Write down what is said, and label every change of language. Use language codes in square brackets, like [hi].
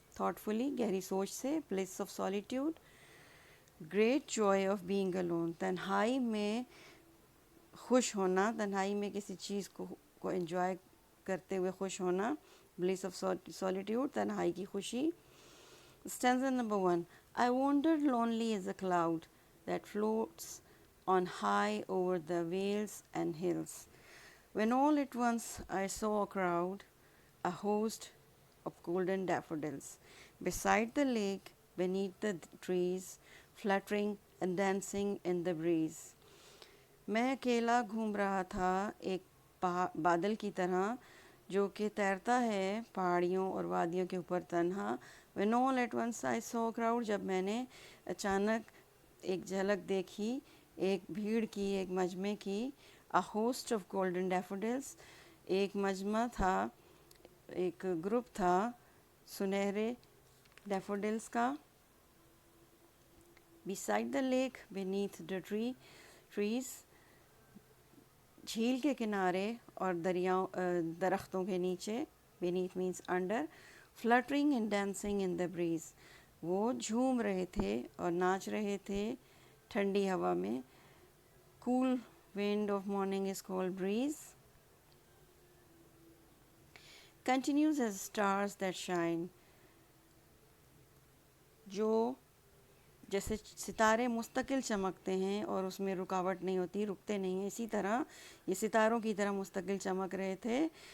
[en] thoughtfully, [hi] गहरी सोच से. [en] bliss of solitude, great joy of being alone, [hi] तन्हाई में खुश होना, तन्हाई में किसी चीज़ को एंजॉय करते हुए खुश होना. [en] bliss of solitude, [hi] तन्हाई की खुशी. [en] Stanza number 1. I wandered lonely as a cloud that floats on high over the vales and hills, when all at once I saw a crowd, a host of golden daffodils, beside the lake, beneath the trees, fluttering and dancing in the breeze. [hi] मैं अकेला घूम रहा था एक बादल की तरह जो कि तैरता है पहाड़ियों और वादियों के ऊपर तन्हा. [en] When all at once I saw a crowd, [hi] जब मैंने अचानक एक झलक देखी एक भीड़ की, एक मजमे की. [en] A host of golden daffodils, [hi] एक मजमा था, एक ग्रुप था सुनहरे डैफोडिल्स का. [en] Beside the lake, beneath the trees, [hi] झील के किनारे और दरख्तों के नीचे. [en] Beneath means under. Fluttering and dancing in the breeze, [hi] वो झूम रहे थे और नाच रहे थे ठंडी हवा में. [en] Cool wind of morning is called breeze. Continues as stars that shine, [hi] जो जैसे सितारे मुस्तकिल चमकते हैं और उसमें रुकावट नहीं होती, रुकते नहीं हैं, इसी तरह ये सितारों की तरह मुस्तकिल चमक रहे थे.